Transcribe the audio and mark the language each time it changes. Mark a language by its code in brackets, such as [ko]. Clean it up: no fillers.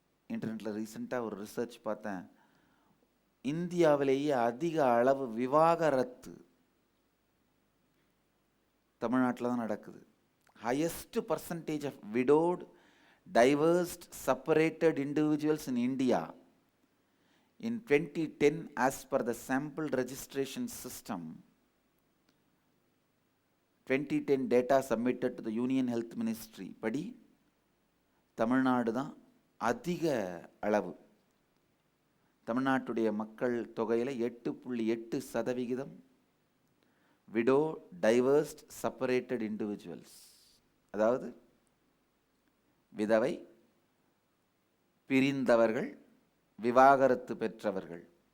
[ta] இன்டர்நெட்ல ரீசெண்டாக ஒரு ரிசர்ச் பார்த்தேன். இந்தியாவிலேயே அதிக அளவு விவாகரத்து தமிழ்நாட்டில் தான் நடக்குது. [en] Highest percentage of widowed, divorced, separated individuals in India in 2010 as per the sample registration system. 2010 data submitted to the Union Health Ministry [ta] படி தமிழ்நாடு தான் அதிக அளவு. தமிழ்நாட்டுடைய மக்கள் தொகையில் 8.8% விடோ, டைவர்ஸ்ட், செப்பரேட்டட் இண்டிவிஜுவல்ஸ், அதாவது விதவை, பிரிந்தவர்கள், விவாகரத்து பெற்றவர்கள்.